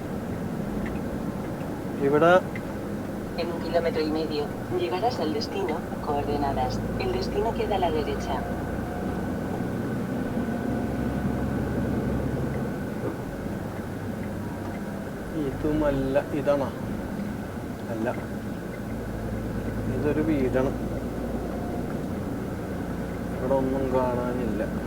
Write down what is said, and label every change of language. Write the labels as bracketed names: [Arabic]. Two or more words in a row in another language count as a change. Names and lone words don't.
[Malayalam] ഇവിടെ [Spanish] En 1,5 kilómetros llegarás al destino. Coordenadas. El destino queda a la derecha. [Malayalam] ഇതുമല്ല, ഇതാണോ? അല്ല, ഇതൊരു വീടാണ്. ഇവിടെ ഒന്നും കാണാനില്ല.